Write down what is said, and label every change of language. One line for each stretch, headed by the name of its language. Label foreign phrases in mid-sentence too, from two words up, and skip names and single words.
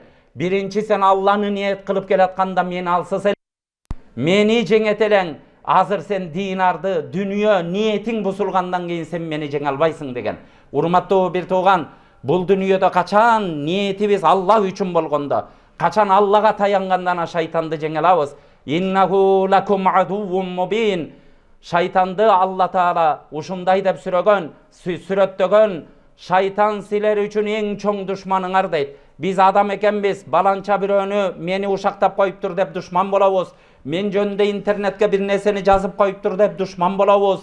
Kyrgyz: Биринчи сен Алланы ниет кылып келатканда мен алсыз эле, мени жеңет элең. Азыр сен динарды, дүнүйө ниетиң бузулгандан кийин сен мени жеңе албайсың деген. Урматтуу бир тууган, бул дүнүйөдө качан ниетибиз Аллах үчүн болгондо, качан Аллага таянгандан шайтанды жеңе алабыз.
Arabic: إنه لكم عدو مبين.
Kyrgyz: Шайтанды Алла Таала ушундай деп сүрөттөгөн, шайтан силер үчүн эң чоң душманыңар дейт. Биз адам экенбиз, баланча бирөөнү мени ушактап коюптур деп душман болобуз. Мен жөнүндө интернетке бир нерсени жазып коюптур деп душман болобуз.